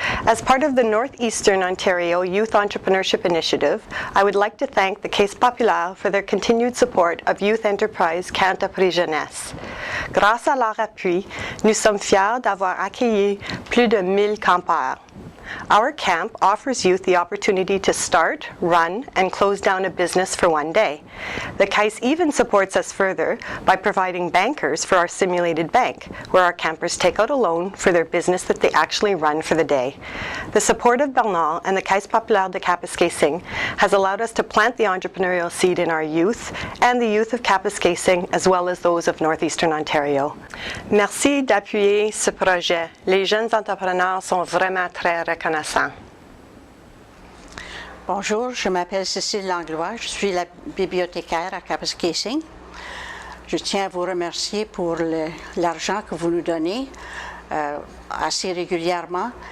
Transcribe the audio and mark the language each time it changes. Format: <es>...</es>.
<en>As part of the Northeastern Ontario Youth Entrepreneurship Initiative, I would like to thank the Caisse populaire for their continued support of Youth Enterprise Camp Après Jeunesse.</en> <fr>Grâce à leur appui, nous sommes fiers d'avoir accueilli plus de 1000 campeurs.</fr> <en>Our camp offers youth the opportunity to start, run, and close down a business for one day. The Caisse even supports us further by providing bankers for our simulated bank, where our campers take out a loan for their business that they actually run for the day. The support of Bernal and the Caisse populaire de Kapuskasing has allowed us to plant the entrepreneurial seed in our youth and the youth of Kapuskasing, as well as those of Northeastern Ontario.</en> <fr>Merci d'appuyer ce projet. Les jeunes entrepreneurs sont vraiment très reconnaissants. Bonjour, je m'appelle Cécile Langlois, je suis la bibliothécaire à Kapuskasing. Je tiens à vous remercier pour l'argent que vous nous donnez assez régulièrement.</fr>